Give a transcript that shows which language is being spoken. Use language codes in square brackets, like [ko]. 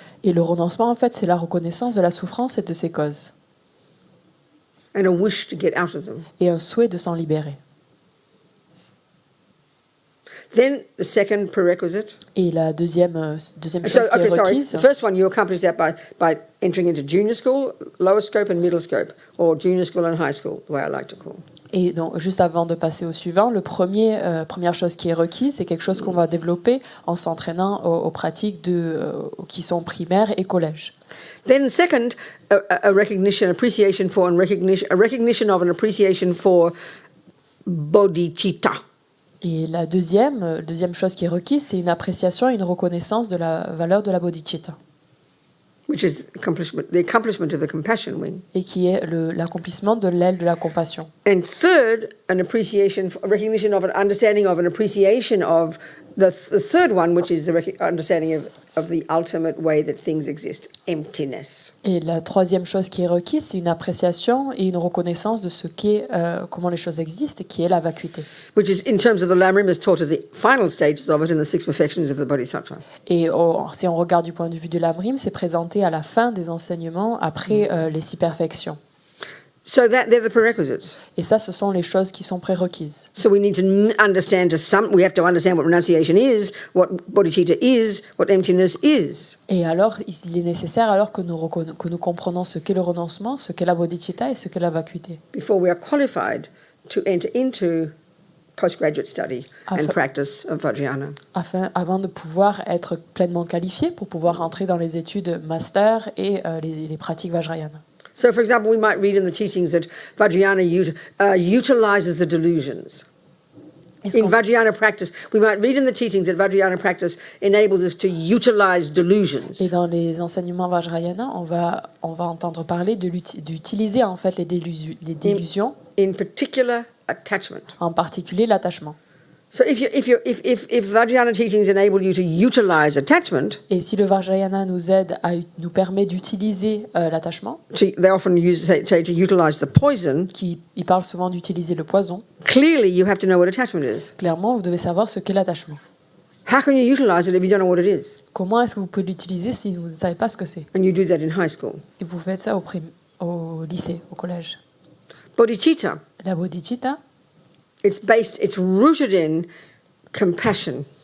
[fr] Et le renoncement, en fait, c'est la reconnaissance de la souffrance et de ses causes, [en] And a wish to get out of them. [fr] et un souhait de s'en libérer. [en] Then the second prerequisite. [fr] Et la deuxième chose qui est [en] The [fr] requise, [en] first one, you accomplish that by entering into junior school, lower scope and middle scope, or junior school and high school, the way I like to call. [fr] et donc juste avant de passer au suivant, première chose qui est requise, c'est quelque chose qu'on va développer en s'entraînant aux pratiques qui sont primaires et collège. [en] Then second, a recognition, appreciation for, and a recognition of an appreciation for bodhicitta. [fr] Et la deuxième chose qui est requise, c'est une appréciation et une reconnaissance de la valeur de la bodhicitta, [en] Which is the accomplishment of the compassion wing. [fr] et qui est l'accomplissement de l'aile de la compassion. [en] And third, a recognition of an understanding of an appreciation of the third one, which is the understanding of the ultimate way that things exist, emptiness. [fr] Et la troisième chose qui est requise, c'est une appréciation et une reconnaissance de ce qu'est, comment les choses existent, qui est la vacuité. [en] Which is, in terms of the Lamrim, is taught at the final stages of it in the six perfections of the Bodhisattva. [fr] Et si on regarde du point de vue du Lamrim, c'est présenté à la fin des enseignements, après les 6 perfections. [en] So they're the prerequisites. [fr] Et ça, ce sont les choses qui sont prérequises. [en] So we need to understand we have to understand what renunciation is, what bodhicitta is, what emptiness is. [fr] Et alors, il est nécessaire alors que nous comprenons ce qu'est le renoncement, ce qu'est la bodhicitta et ce qu'est la vacuité, [en] Before we are qualified to enter into postgraduate study and [fr] Enfin- [en] practice of Vajrayana. [fr] avant de pouvoir être pleinement qualifié pour pouvoir entrer dans les études master et les pratiques Vajrayana. [en] So, for example, we might read in the teachings that Vajrayana utilizes the delusions. [fr] Est-ce [en] In [fr] qu'on- [en] Vajrayana practice, we might read in the teachings that Vajrayana practice enables us to utilize delusions. [fr] Et dans les enseignements Vajrayana, on va entendre parler d'utiliser en fait les délusions, [en] In particular, attachment. [fr] en particulier l'attachement. [en] So, if Vajrayana teachings enable you to utilize attachment, [fr] Et si le Vajrayana nous permet d'utiliser l'attachement, [en] they often say to utilize the poison. [fr] il parle souvent d'utiliser le poison, [en] Clearly, you have to know what attachment is. [fr] clairement, vous devez savoir ce qu'est l'attachement. [en] How can you utilize it if you don't know what it is? [fr] Comment est-ce que vous pouvez l'utiliser si vous ne savez pas ce que c'est? [en] And you do that in high school. [fr] Et vous faites ça au lycée, au collège. [en] Bodhicitta, [fr] La bodhicitta, [en] it's rooted in compassion.